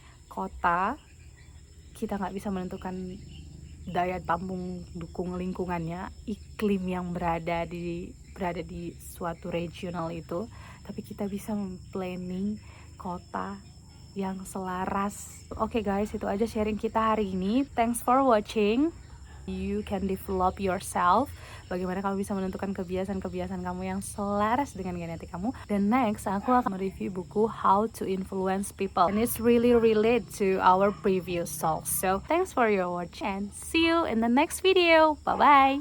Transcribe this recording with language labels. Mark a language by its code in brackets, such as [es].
[id] Kota, kita nggak bisa menentukan daya tampung dukung lingkungannya, iklim yang berada di suatu regional itu, tapi kita bisa planning kota yang selaras. Oke guys, itu aja sharing kita hari ini. [en] Thanks for watching. You can develop yourself. [id] Bagaimana kamu bisa menentukan kebiasaan-kebiasaan kamu yang selaras dengan genetik kamu. Dan next, aku akan mereview buku [en] How to Influence People, and it's really relate to our previous talk. So thanks for your watch and see you in the next video. Bye bye.